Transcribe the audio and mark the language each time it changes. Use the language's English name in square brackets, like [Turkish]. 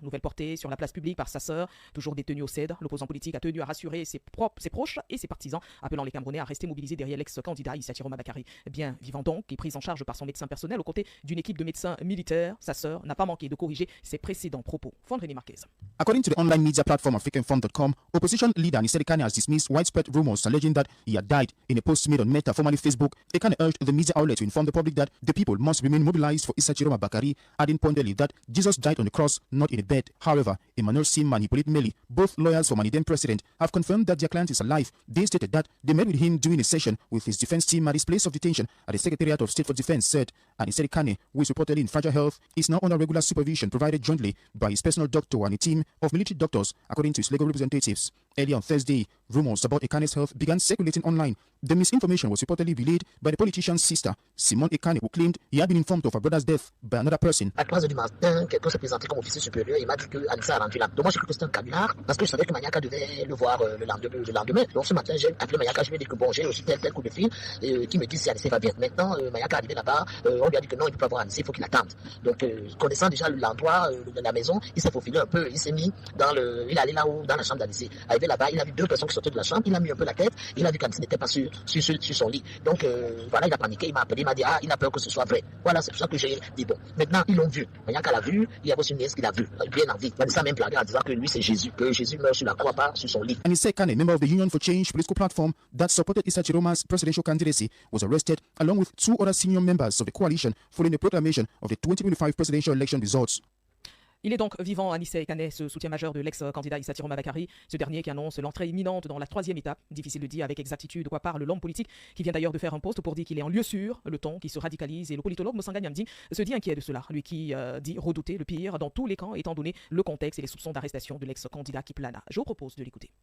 [French] Nouvelle portée sur la place publique par sa sœur, toujours détenue au CED. L'opposant politique a tenu à rassurer ses proches et ses partisans, appelant les Camerounais à rester mobilisés derrière l'ex-candidat Issa Chiroma Bakary. Bien vivant donc et pris en charge par son médecin personnel aux côtés d'une équipe de médecins militaires, sa sœur n'a pas manqué de corriger ses précédents propos. Fondreni Marquez. [English] According to the online media platform africanfund.com, opposition leader Anissé Kane has dismissed widespread rumors alleging that he had died. In a post made on Meta, formerly Facebook, Ekane urged the media outlet to inform the public that the people must remain mobilized for Issa Chiroma Bakary, adding pointedly that Jesus died on the cross, not in a bed. However, Emmanuel Simman Hippolyte Meli, both lawyers for Mali then president, have confirmed that their client is alive. They stated that they met with him during a session with his defense team at his place of detention at the Secretariat of State for Defense, said Anissé Kane, who is reportedly in fragile health, is now under regular supervision provided jointly by his personal doctor and a team of military doctors, according to his legal representatives. Earlier on Thursday, rumors about Ekane's health began circulating online. The misinformation was reportedly relayed by the politician's sister, Simone Ekane, who claimed he had been informed of her brother's death by another person. [French] À 3h du matin, quelqu'un s'est présenté comme officier supérieur et il m'a dit que Anissé a rendu là. Donc moi j'ai cru que c'était un canular parce que je savais que Maniaka devait le voir le lendemain. Donc ce matin j'ai appelé Maniaka, je lui ai dit que bon, j'ai aussi tel coup de fil qui me dit si Anissé va bien. Maintenant Maniaka est arrivé là-bas, on lui a dit que non, il ne peut pas voir Anissé, il faut qu'il attende. Donc connaissant déjà l'endroit de la maison, il s'est faufilé un peu, il s'est mis il est allé là-haut dans la chambre d'Anissé. Arrivé là-bas, il a vu deux personnes qui sortaient de la chambre, il a mis un peu la tête, il a vu qu'Anissé n'était pas sur son lit. Donc voilà, il a paniqué, il m'a appelé, il m'a dit il a peur que ce soit vrai. Voilà, c'est pour ça que j'ai dit bon. Maintenant ils l'ont vu. Maniaka l'a vu, il y a aussi une nièce qui l'a vu, bien en vie. Anissé a même blagué en disant que lui c'est Jésus, que Jésus meurt sur la croix, pas sur son lit. [English] Anissé Kane, member of the Union for Change political platform that supported Issa Chiroma's presidential candidacy, was arrested along with two other senior members of the coalition following the proclamation of the 2025 presidential election results. [French] Il est donc vivant, Anissé Kane, ce soutien majeur de l'ex-candidat Issa Chiroma Bakary, ce dernier qui annonce l'entrée imminente dans la 3e étape. Difficile de dire avec exactitude de quoi parle l'homme politique qui vient d'ailleurs de faire un post pour dire qu'il est en lieu sûr, le ton qui se radicalise, et le politologue Moussanga Niamdi se dit inquiet de cela, lui qui dit redouter le pire dans tous les camps étant donné le contexte et les soupçons d'arrestation de l'ex-candidat qui plana. Je vous propose de l'écouter.